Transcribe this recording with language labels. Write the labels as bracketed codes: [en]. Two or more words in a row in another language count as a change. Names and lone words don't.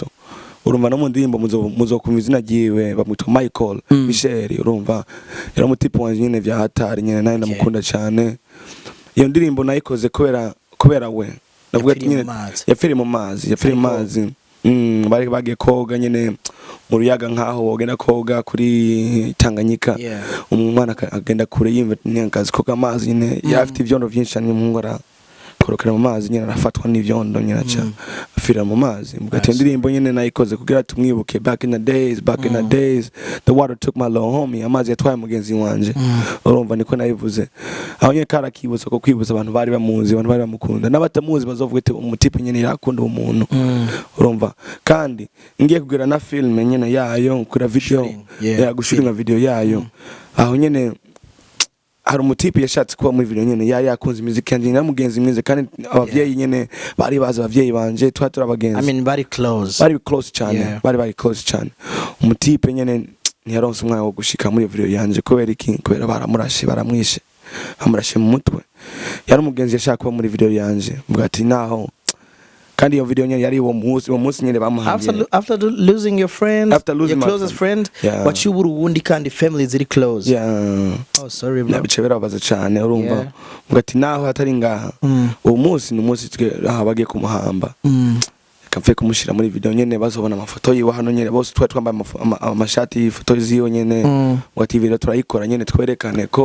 [rn] urumva no mu ndirimbo muzokumva izina giwe bamwita Michael Michel urumva era umutipe wanje nyene vya hatari nyene naye ndamukunda cyane iyo ndirimbo nayikoze kubera we navuga ati nyene yapfiriye mu mazi bari bagiye koga nyene mu ruyaga nkaho wogenda koga kuri Tanganyika umwana agenda kure yimva nyankazi koga amazi nyene yafite ivyondo vyinshi cyane mu ngora akorokera mu mazi nyene arafatwa n'ivyondo nyene aca afira mu mazi mugati ndirimbo nyene nayikoze kugira tumwibuke [en] back in the days the water took my little homie [rn] amazi yatwaye mugenzi wanje urumva niko nayivuze aho nyene karakibutsa ko kwibuza abantu bari bamuzi abantu bari bamukunda n'abatamuzi bazovuga ati umutipe nyene yakunda umuntu urumva kandi ngiye kugira na film nyene yayo kuri video gushutinga video yayo aho nyene hari umutipe yashatse kuba muri video nyene yari yakunze muziki yanje namugenzi mwize kandi abavyeyi nyene bari baza abavyeyi banje twatura abagenzi [en] I mean very close [rn] cyane bari close cyane umutipe nyene ntiyaronse umwanya wo gushika muri video yanje kubera iki kubera baramwishe amurashe mu mutwe yari umugenzi yashaka kuba muri video yanje mvuga ati naho kandi iyo video nyene yari uwo munsi nyene bamuhambiye [en] after losing your friend your closest friend what you [rn] buru wundi kandi [en] family ziri close oh sorry bro [rn] nabice berabaza cyane urumva mvuga ati naho hatari ngaha uwo munsi n'umunsi twe bagiye kumuhamba kamfe kumushira muri video nyene bazobona amafoto yiwe hano nyene bose twambaye amashati ifoto ziyo nyene wati video turayikora nyene twerekane ko